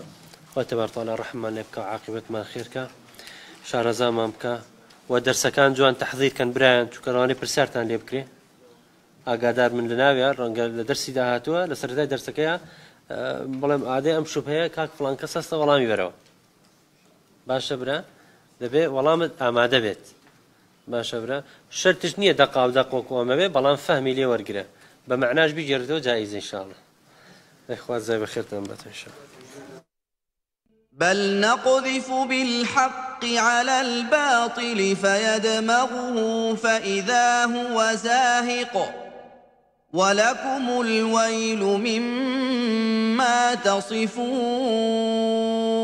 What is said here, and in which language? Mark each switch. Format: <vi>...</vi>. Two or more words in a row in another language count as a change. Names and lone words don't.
<ckb>خوا تەبارەک و تەعالا ڕەحممان لێ بکە و عاقبەتمان خێرکە شارەزامان بکە و دەرسەکان جوان تەحضیرکەن برایان چونکە پرسیارتان لێ بکرێ ئاگادار من لە ناوێ ڕەنگە لە دەرسی داهاتووە لە سەرەتای دەرسەکەیە بەڵێم ئادەی ئەم شوبهەیە کاک فڵان کەس هەستە وەڵامی بەرەوە. باشە برا دەبێ وەڵامت ئامادە بێت. باشە برا شەرتش نییە دەقا و دەقۆکۆمە بێ بەڵام فەهمی لێ وەرگرە بە معناش بیگێڕێتەوە جائیزە انشاءالله. خوا جزای بەخێرتان بەتەوە انشاءالله.</ckb> <ar>بل نقذف بالحق على الباطل فيدمغه فإذا هو زاهق ولكم الويل مما تصفون.</ar>